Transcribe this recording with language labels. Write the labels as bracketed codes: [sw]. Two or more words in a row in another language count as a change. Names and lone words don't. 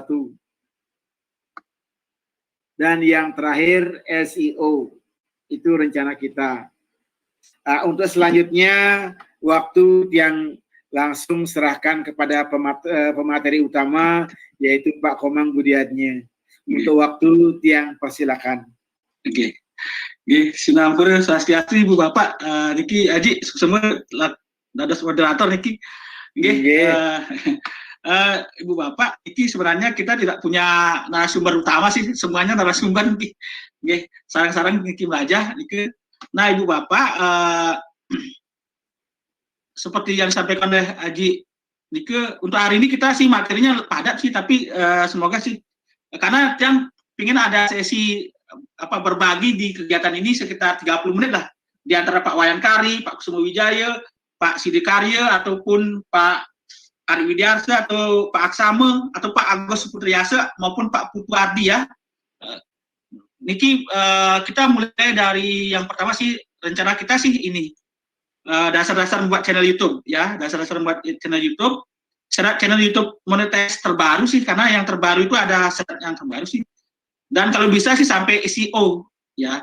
[id] Dan yang terakhir SEO, itu rencana kita. Untuk selanjutnya, waktu yang langsung serahkan kepada pemateri utama, yaitu Pak Komang Budiatnya. Untuk waktu yang persilakan. Oke. [ban] Sinampura Swastiastu Ibu Bapak, Niki Aji semua dados moderator Niki. [id] Ibu Bapak, ini sebenarnya kita tidak punya narasumber utama sih, semuanya narasumber nih. Sarang-sarang Niki aja. Nah, Ibu Bapak, seperti yang disampaikan oleh Haji Nike, untuk hari ini kita sih materinya padat sih, tapi semoga sih, karena yang ingin ada sesi berbagi di kegiatan ini sekitar 30 menit lah, di antara Pak Wayankari, Pak Kusumo Wijaya, Pak Sidi Karya, ataupun Pak Ari Widiarsa, atau Pak Aksama, atau Pak Agus Putriasa, maupun Pak Putu Ardi ya. Niki, kita mulai dari yang pertama sih, rencana kita sih ini, dasar-dasar membuat channel YouTube ya, dasar-dasar membuat channel YouTube. Syarat channel YouTube monetize terbaru sih, karena yang terbaru itu ada syarat yang terbaru sih. Dan kalau bisa sih sampai SEO ya.